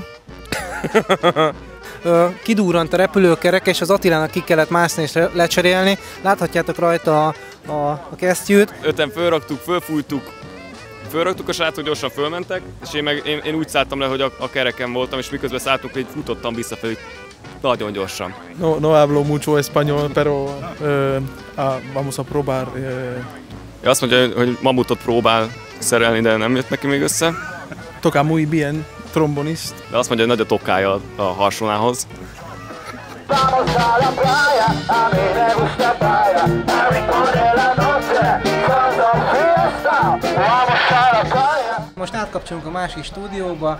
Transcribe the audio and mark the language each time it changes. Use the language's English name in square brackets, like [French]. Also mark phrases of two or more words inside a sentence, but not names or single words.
[Hungarian] Kidurrant a repülőkerek, és az Attilának ki kellett mászni és lecserélni. Láthatjátok rajta a kesztyűt. 5-en fölraktuk a srácok, gyorsan fölmentek, és én úgy szálltam le, hogy a kereken voltam, és miközben szálltunk, hogy futottam visszafelé nagyon gyorsan. [Spanish] No hablo mucho español, pero vamos a probar. [Hungarian] Azt mondja, hogy mamutot próbál szerelni, de nem jött neki még össze. [Spanish] Toca muy bien, trombonist. [Hungarian] De azt mondja, hogy nagy a tokája a harsonához. Most átkapcsolunk a másik stúdióba.